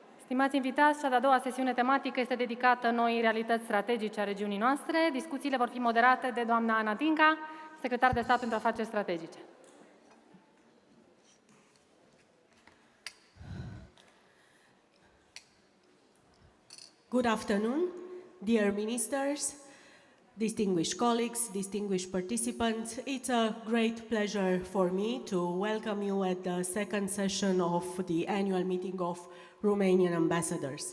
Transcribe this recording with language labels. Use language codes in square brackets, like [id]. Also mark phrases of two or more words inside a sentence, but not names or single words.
[ro] Stimați invitați, cea de-a doua sesiune tematică este dedicată noii realități strategice a regiunii noastre. Discuțiile vor fi moderate de doamna Ana Tinca, secretar de stat pentru afaceri strategice. [en] Good afternoon, dear ministers, distinguished colleagues, distinguished participants. It's a great pleasure for me to welcome you at the second session of the annual meeting of Romanian ambassadors.